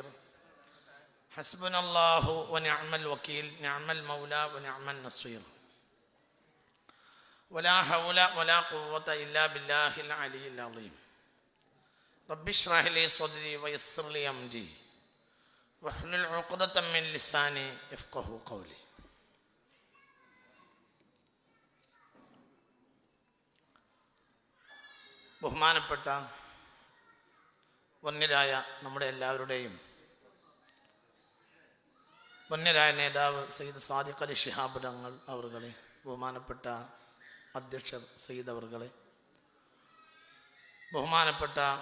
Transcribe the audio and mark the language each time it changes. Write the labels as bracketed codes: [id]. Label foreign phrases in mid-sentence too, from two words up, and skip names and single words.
[ar] حسبنا الله ونعم الوكيل نعم المولى ونعم النصير. ولا حول ولا قوة إلا بالله العلي العظيم. رب اشرح لي صدري ويسر لي أمري واحلل عقدة من لساني يفقهوا قولي. [ml] ബഹുമാനപ്പെട്ട വന്യരായ നമ്മുടെ എല്ലാവരുടെയും വന്യരായ നേതാവ് സയ്യിദ് സാദിഖ് അലി ശിഹാബ് തങ്ങൾ അവർകളെ, ബഹുമാനപ്പെട്ട അധ്യക്ഷർ സയ്യിദ് അവർകളെ, ബഹുമാനപ്പെട്ട